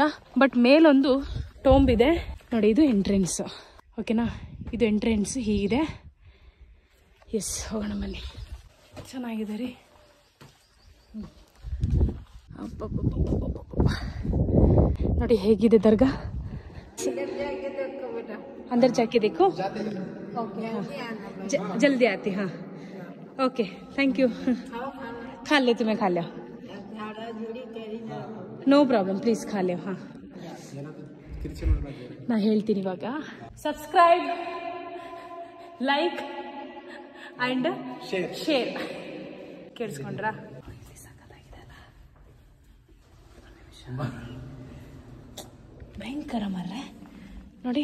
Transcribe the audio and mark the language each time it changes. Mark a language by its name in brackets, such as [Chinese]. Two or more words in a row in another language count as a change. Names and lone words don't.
[Kannada] ಬಟ್ ಮೇಲೊಂದು ಟೋಂಬ್ ಇದೆ ನೋಡಿ. ಇದು ಎಂಟ್ರೆನ್ಸ್, ಓಕೆನಾ? ಇದು ಎಂಟ್ರೆನ್ಸ್ ಹೀಗಿದೆ. ಎಸ್, ಹೋಗೋಣ ಬನ್ನಿ. ಚೆನ್ನಾಗಿದೆ ರೀ. ನೋಡಿ ಹೇಗಿದೆ ದರ್ಗಾ. [Hindi] अंदर जाके देखो. ओके, हाँ जल्दी आती. [English] हाँ okay, thank you. [Hindi] खा ले, तुम्हें खा लो, [English] no problem, [Hindi] प्लीज खा लो. [Kannada] हाँ ನಾ ಹೇಳ್ತೀನಿ ಇವಾಗ. [English] Subscribe, like and share. [Kannada] ಕೇಳಿಸ್ಕೊಂಡ್ರಾ? ಭಯಂಕರ ಮರ್ರೆ ನೋಡಿ.